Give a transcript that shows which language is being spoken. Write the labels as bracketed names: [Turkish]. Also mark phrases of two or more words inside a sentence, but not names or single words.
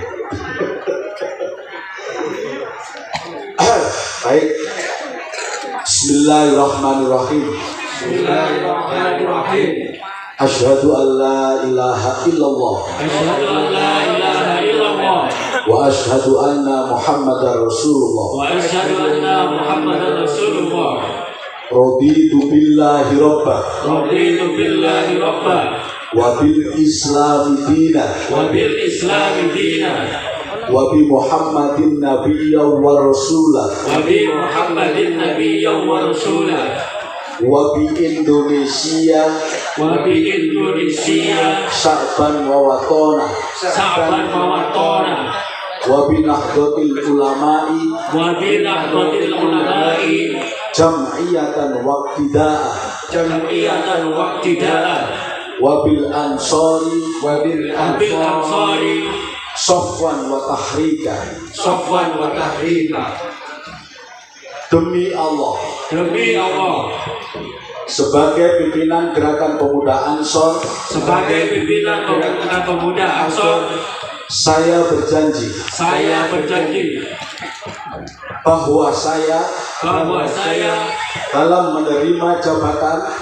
[Indonesian] Baik. [Arabic] بسم الله الرحمن الرحيم. بسم الله الرحمن الرحيم. أشهد أن لا إله إلا الله. أشهد أن لا إله إلا الله. وأشهد أن محمدا رسول الله. وأشهد أن محمدا رسول الله. رضيت بالله ربا. رضيت بالله ربا. وبالإسلام دينا. وبالإسلام دينا. وبمحمد نبيا ورسولا. وبمحمد نبيا ورسولا. وبإندونيسيا. وبإندونيسيا. شعبا ووطنا. شعبا ووطنا. وبنهضة العلماء. وبنهضة العلماء. جمعية واقتداء. جمعية واقتداء. وبالأنصار. وب بالأنصار. صفوة وحركة. صفوة وحركة. [Indonesian] Demi Allah, Demi Allah, sebagai pimpinan Gerakan Pemuda Ansor, sebagai pimpinan Gerakan Pemuda Ansor, saya berjanji bahwa saya dalam menerima jabatan